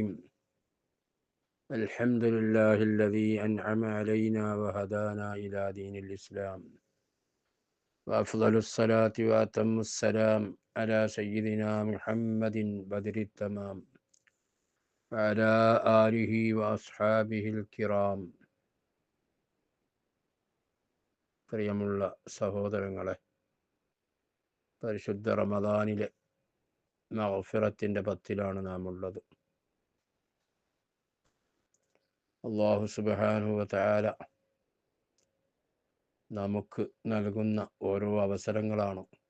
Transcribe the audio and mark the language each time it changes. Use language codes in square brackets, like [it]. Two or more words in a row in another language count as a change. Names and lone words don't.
[ar] الحمد لله الذي أنعم علينا وهدانا إلى دين الإسلام، وأفضل الصلاة وأتم السلام على سيدنا محمد بدر التمام وعلى آله وأصحابه الكرام. [ml] പ്രിയമുള്ള സഹോദരങ്ങളെ, പരിശുദ്ധ റമദാനിലെ മഗ്ഫിറത്തിൻ്റെ പത്തിലാണ് നാം ഉള്ളത്. [ar] الله سبحانه وتعالى [ml] നമുക്ക് നൽകുന്ന ഓരോ അവസരങ്ങളാണ്.